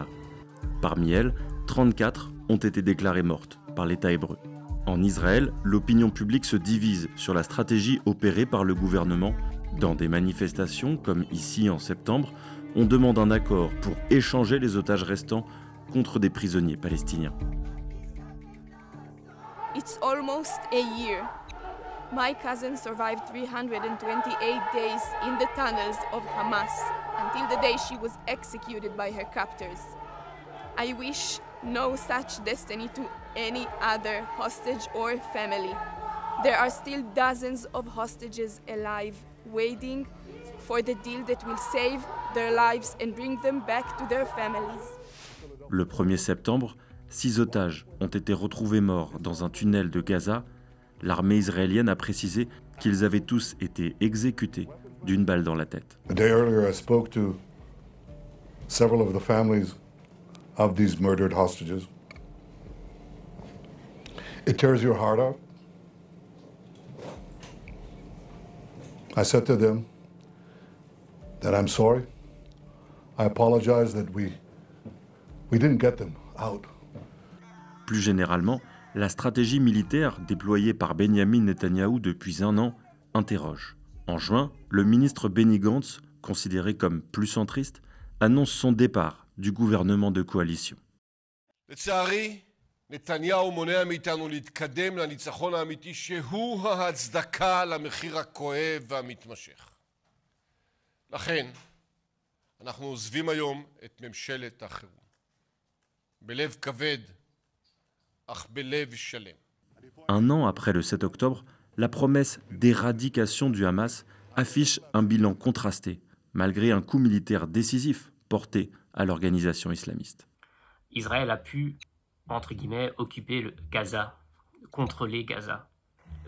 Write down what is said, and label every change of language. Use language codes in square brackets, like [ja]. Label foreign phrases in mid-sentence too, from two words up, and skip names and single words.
[fr] Parmi elles, 34 ont été déclarées mortes par l'État hébreu. En Israël, l'opinion publique se divise sur la stratégie opérée par le gouvernement. Dans des manifestations, comme ici en septembre, on demande un accord pour échanger les otages restants contre des prisonniers palestiniens. [en] It's almost a year. My cousin survived 328 days in the tunnels of Hamas until the day she was executed by her captors. I wish no such destiny to any other hostage or family. There are still dozens of hostages alive, waiting for the deal that will save their lives and bring them back to their families. [fr] Le 1er septembre, 6 otages ont été retrouvés morts dans un tunnel de Gaza. L'armée israélienne a précisé qu'ils avaient tous été exécutés d'une balle dans la tête. [en] A day earlier, I spoke to several of the families of these murdered hostages. It tears your heart out. I said to them that I'm sorry. I apologize that we didn't get them out. [fr] Plus généralement, la stratégie militaire déployée par Benyamin Netanyahou depuis un an interroge. En juin, le ministre Benny Gantz, considéré comme plus centriste, annonce son départ du gouvernement de coalition. [he] לצערי, נתניהו מונע מאיתנו להתקדם לניצחון האמיתי שהוא ההצדקה למחיר הכואב והמתמשך. לכן, אנחנו עוזבים היום את ממשלת החירום. בלב כבד, אך בלב שלם. [fr] Un an après le 7 octobre, la promesse d'éradication du Hamas affiche un bilan contrasté, malgré un coup militaire décisif porté à l'organisation islamiste. Israël a pu, entre guillemets, occuper le Gaza, contrôler Gaza.